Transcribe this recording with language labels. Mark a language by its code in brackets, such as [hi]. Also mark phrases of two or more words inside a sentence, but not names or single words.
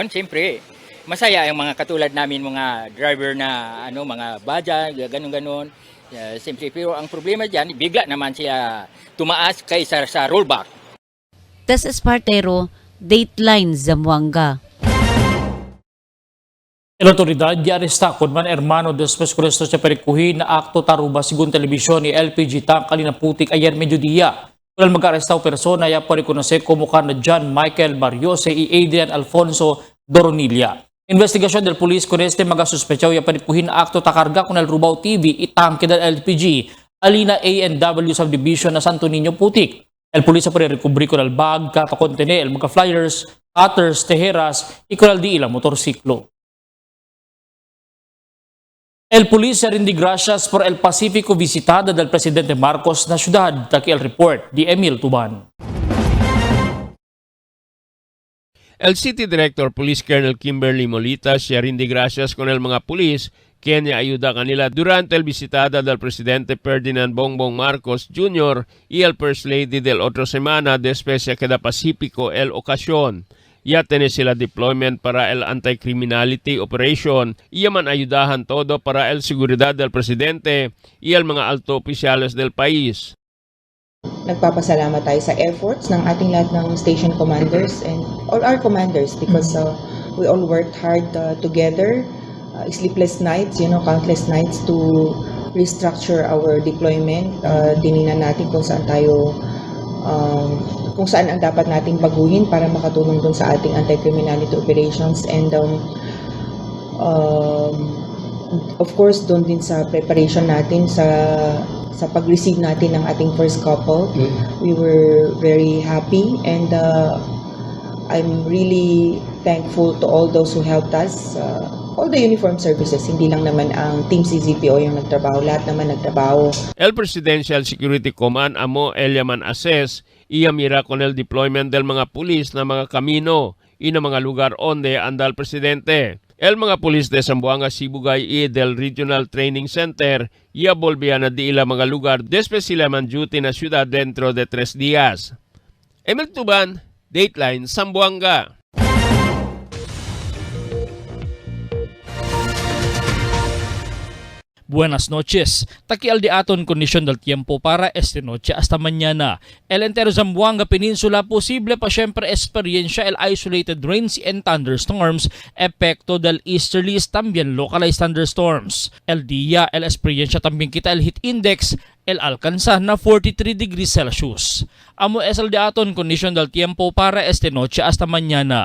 [tl] Siyempre, masaya ang mga katulad namin, mga driver na mga baja, ganun-ganun. Siyempre, pero ang problema dyan, bigla naman siya tumaas kaysa sa rollback. Tes Espartero, Dateline Zamboanga. [cbk] El otoridad di aresta con man hermano después con esto sa perikuhin na akto taruba sigun telebisyon ni LPG Tank Kalinaputik ayer mediodía. Kung mag-arestaw persona ya po rekonose como na John Michael Barriose y Adrian Alfonso Doronilla. Investigasyon del pulis con este magasuspechaw ya perikuhin na akto takarga con el Rubao TV itangke del LPG alina A&W subdivision na Santo Niño Putik. El pulis sa pare-recubri con el bag katakontene el mga flyers, cutters, tejeras y con el di ilang motorsiklo. El pulis rindi gracias por el Pacifico visitada del presidente Marcos na syudad, taki el report di Emil Tuban. El City Director Police Colonel Kimberly Molita siya rindi gracias con el mga pulis que ayuda kanila durante el visitada del presidente Ferdinand Bongbong Marcos Jr. y el First Lady del otro semana de Especia Queda Pacifico el ocasión. Ya tiene sila deployment para el [en] anti-criminality operation. [cbk] Iya man ayudahan todo para el seguridad del presidente y el mga alto opisyales del país. [tl] Nagpapasalamat tayo sa efforts ng ating lahat ng [en] station commanders and all our commanders because we all worked hard together. Sleepless nights, countless nights to restructure our deployment. [tl] Tininan natin kung saan tayo kung saan ang dapat nating baguhin para makatulong dun sa ating [en] anti-criminality operations and of course [tl] dun din sa preparation natin sa pag-receive natin ng ating [en] first couple. We were very happy and I'm really thankful to all those who helped us, all the uniformed services, [tl] hindi lang naman ang Team CZPO yung nagtrabaho, lahat naman nagtrabaho. [cbk] El Presidential Security Command amo Eliaman Ases iya mira con el deployment del mga pulis na mga kamino y na mga lugar onde anda el presidente. El mga pulis de Zamboanga, Sibugay y del Regional Training Center iya volvían a di ila mga lugar de especialman duty na syudad dentro de 3 días. Emil Tuban, Dateline, Zamboanga. Buenas noches. Takial di aton kondisyon del tiempo para esta noche hasta mañana. El entero Zamboanga Peninsula posible pa syempre experiencia el [en] isolated rains and thunderstorms [cbk] epekto del easterlies también [en] localized thunderstorms. [cbk] El día el experiencia también kita el [en] heat index [cbk] el alcanza na 43 [en] degrees Celsius. [cbk] Amo es el di aton kondisyon del tiempo para esta noche hasta mañana.